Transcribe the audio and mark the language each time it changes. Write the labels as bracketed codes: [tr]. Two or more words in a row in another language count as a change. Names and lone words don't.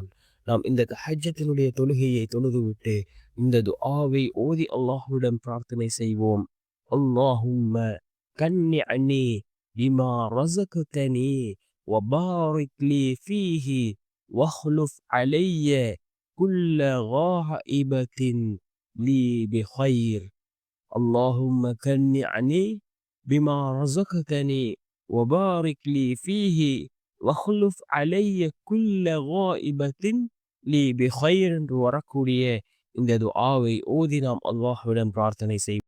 [ta] நாம் இந்த தஹஜ்ஜத்தினுடைய தொழுகையை தொழுதுவிட்டு இந்த துஆவை ஓதி அல்லாஹ்விடம் பிரார்த்தனை செய்வோம். [ar] اللهم قنعني بما رزقتني وبارك لي فيه واخلف علي كل غائبة لي بخير. اللهم كنعني بما رزقتني وبارك لي فيه واخلف علي كل غائبة لي بخير. [ta] என்று வரக்கூடிய இந்த துஆவை ஓதி நாம் அல்லாஹ்விடம் பிரார்த்தனை செய்வோம்.